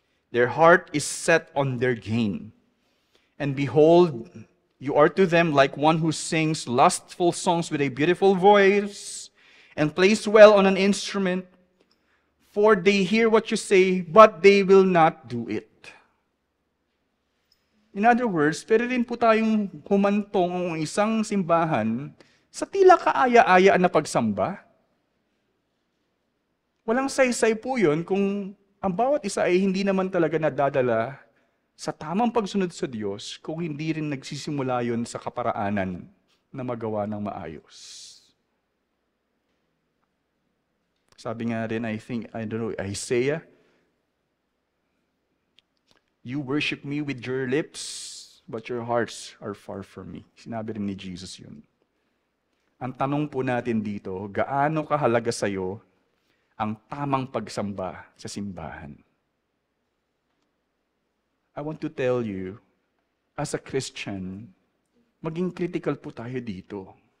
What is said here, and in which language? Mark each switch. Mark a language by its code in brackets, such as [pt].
[en] Their heart is set on their gain. And behold, you are to them like one who sings lustful songs with a beautiful voice and plays well on an instrument. For they hear what you say, but they will not do it. In other words, [tl] pwede rin po tayong humantong ang isang simbahan sa tila kaaya-ayaan na pagsamba. Walang saysay po yun kung ang bawat isa ay hindi naman talaga nadadala sa tamang pagsunod sa Diyos kung hindi rin nagsisimula yun sa kaparaanan na magawa ng maayos. Sabi nga rin, [en] Isaiah, "You worship me with your lips, but your hearts are far from me." [tl] Sinabi rin ni Jesus yun. Ang tanong po natin dito, gaano kahalaga sa'yo ang tamang pagsamba sa simbahan? [en] I want to tell you, as a Christian, [tl] maging critical po tayo dito.